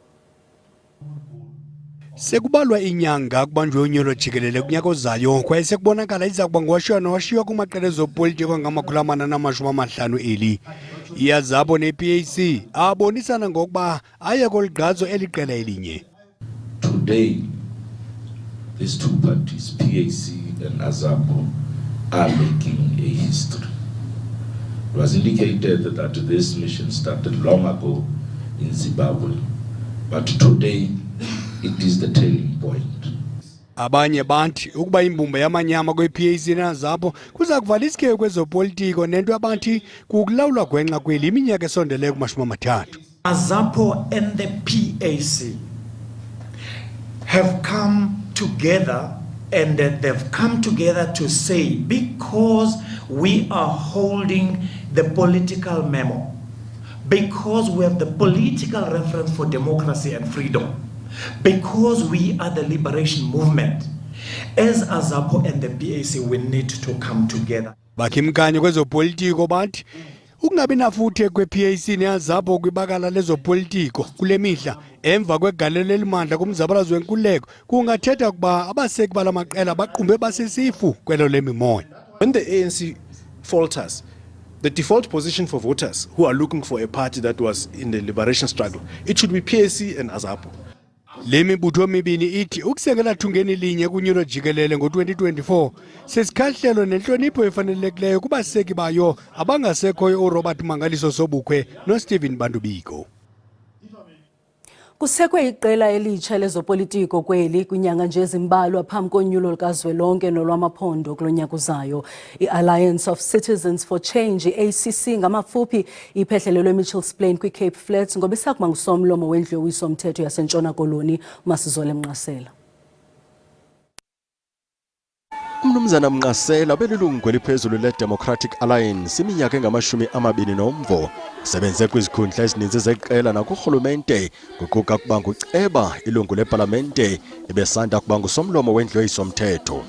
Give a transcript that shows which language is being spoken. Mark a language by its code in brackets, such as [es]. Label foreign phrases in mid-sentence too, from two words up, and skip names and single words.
[xh] Sekubalwa inyanga kubanjwe unyulo jikelele kunyaka ozayo kwaye sekubonakala iza kuba ngowashiywa kumaqela ezopolitiko angama-450 eli. IAZAPO nePAC abonisana ngokuba aye koligqazo eliqela elinye. [en] Today, these two parties, PAC and AZAPO, are making a history. It was indicated that this mission started long ago in Zimbabwe, but today it is the turning point. [xh] Abanye bantu ukuba imbumba yamanyama kwePAC neAZAPO kuza kuvala isikhewu kwezopolitiko nento abathi kukulawulwa gwenxa kweli iminyaka esondeleyo kuma-30. [en] AZAPO and the PAC have come together and they've come together to say because we are holding the political memo, because we have the political reference for democracy and freedom, because we are the liberation movement, as AZAPO and the PAC, we need to come together. [xh] Bakhimkanye kwezopolitiko bathi ukungabi nafuthe kwePAC neAZAPO kwibakala lezopolitiko kule mihla emva kwegalelo elimandla kumzabalazo wenkululeko kungathetha ukuba abaseki bala maqela baqumbe basisifu kwelo lemimoya. [en] When the ANC falters, the default position for voters who are looking for a party that was in the liberation struggle, it should be PAC and AZAPO. [xh] Le mibutho mibini ithi ukusekela thungeni linye kunyulo jikelele ngo-2024 sesikhahlelo nenhlonipho efanelekileyo kubaseki bayo abangasekhoyo uRobert Mangaliso Sobukwe noStephen Bandubiko. Kusekwe iqela elitsha lezopolitiko kweli kwinyanga nje ezimbalwa phambi konyulo lukazwelonke nolwamaphondo kulo nyaka uzayo. I-Alliance of Citizens for Change, i-ACC ngamafuphi, iphehlelelwe eMitchells Plain kwi-Cape Flats ngoba isakuba ngusomlomo wendlu yowiso-mthetho yaseNtshona Koloni, uMasizole Mnqasela. Umnumzana Mnqasela belilungu eliphezulu le-Democratic Alliance iminyaka engama-20 usebenze kwizikhundla ezininzi zeqela nakurhulumente kuquka ukuba nguceba ilungu lepalamente ebesanda kuba ngusomlomo wendlu yowiso-mthetho.